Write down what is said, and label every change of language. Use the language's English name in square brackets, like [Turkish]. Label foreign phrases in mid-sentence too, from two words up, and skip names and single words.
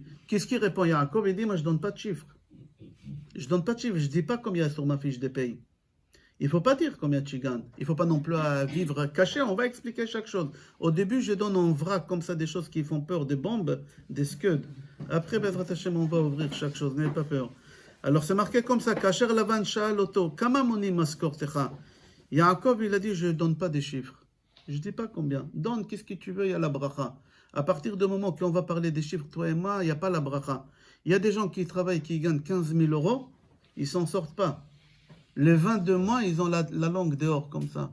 [French] Qu'est-ce qu'il répond Yaakov? Il dit, moi, je ne donne pas de chiffres. Je ne donne pas de chiffres, je ne dis pas combien sur ma fiche de paye. Il ne faut pas dire combien tu gagnes. Il ne faut pas non plus vivre caché. On va expliquer chaque chose. Au début, je donne en vrac comme ça des choses qui font peur, des bombes, des scuds. Après, [Hebrew] בעזרת השם, [French] on va ouvrir chaque chose. N'ayez pas peur. Alors, c'est marqué comme ça. [Hebrew] כאשר לבן שאל אותו. כמה מוני משכורתך. [French] Yaakov, il a dit, je ne donne pas des chiffres. Je ne dis pas combien. Donne, qu'est-ce que tu veux, il y a la bracha. À partir du moment qu'on va parler des chiffres, toi et moi, il n'y a pas la bracha. Il y a des gens qui travaillent, qui gagnent 15 000 euros, ils ne s'en sortent pas. Les 22 mois, ils ont la langue dehors, comme ça.